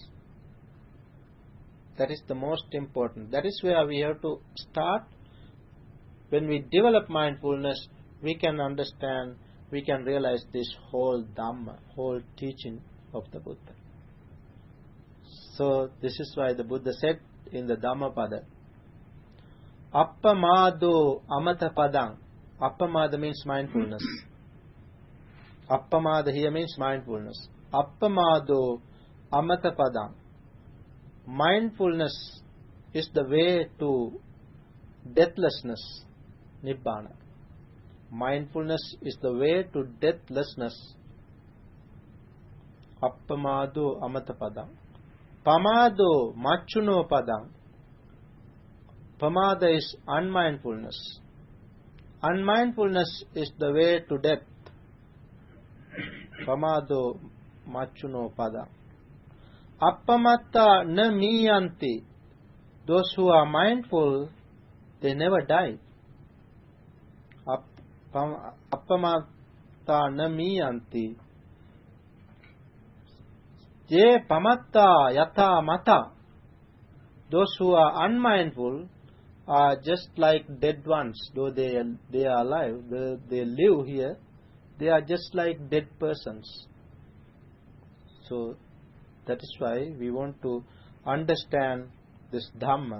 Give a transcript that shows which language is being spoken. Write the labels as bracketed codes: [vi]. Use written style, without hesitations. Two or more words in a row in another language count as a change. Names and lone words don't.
[en] That is the most important. That is where we have to start. When we develop mindfulness, we can understand, we can realize this whole Dhamma, whole teaching of the Buddha. So this is why the Buddha said in the Dhammapada, [pi] Appamado amata padang. [en] Appamada means mindfulness. Appamada here means mindfulness. [pi] Appamado amata padang. [en] Mindfulness is the way to deathlessness, Nibbana. Mindfulness is the way to deathlessness. [pi] Appamado amata padang. Pamado machuno padang. [en] Pamada is unmindfulness. Unmindfulness is the way to death. [pi] Pamado machuno padang. Appamatta na miyanti. [en] Those who are mindful, they never die. [pi] Appamatta na miyanti. Je pamatta yatha mata. [en] Those who are unmindful are just like dead ones. Though they are alive, they live here, they are just like dead persons. So that is why we want to understand this Dhamma.